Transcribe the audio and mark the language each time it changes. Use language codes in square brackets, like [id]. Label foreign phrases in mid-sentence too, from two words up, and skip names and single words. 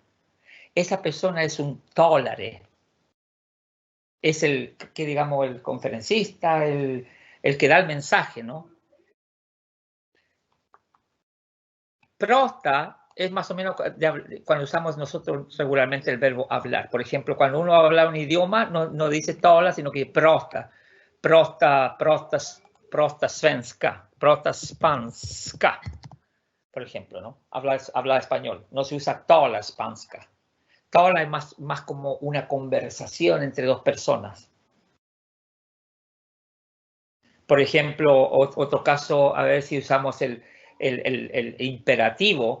[es] Esa persona es un tolare. Es el que, digamos, el conferencista, el que da el mensaje, ¿no? Prota es más o menos cuando usamos nosotros regularmente el verbo hablar. Por ejemplo, cuando uno habla un idioma, no dice tola, sino que prota. [sv] Prota svenska, prota spanska, [es] por ejemplo, ¿no? Habla español. No se usa [sv] tola spanska. [es] Tola es más como una conversación entre dos personas. Por ejemplo, otro caso, a ver si usamos el imperativo.